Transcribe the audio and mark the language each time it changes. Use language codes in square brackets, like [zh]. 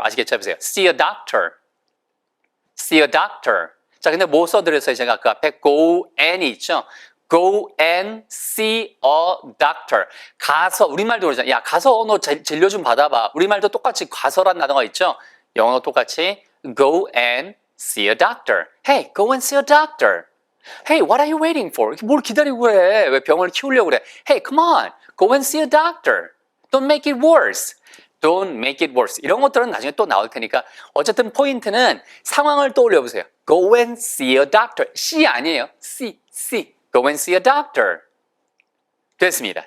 [ko] 아시겠죠? 해보세요. [en] see a doctor. see a doctor. [ko] 자, 근데 뭐 써드렸어요? 제가 그 앞에 [en] go and [ko] 이 있죠? [en] go and see a doctor. [ko] 가서, 우리말도 그러잖아요. 야, 가서 너 진료 좀 받아봐. 우리말도 똑같이 가서란 단어가 있죠? 영어도 똑같이 [en] go and see a doctor. Hey, go and see a doctor. Hey, what are you waiting for? [ko] 뭘 기다리고 그래? 왜 병원을 키우려고 그래? [en] Hey, come on. Go and see a doctor. Don't make it worse. Don't make it worse. [ko] 이런 것들은 나중에 또 나올 테니까 어쨌든 포인트는 상황을 떠올려 보세요. [en] Go and see a doctor. see [ko] 아니에요. [en] see. Go and see a doctor. 됐습니다.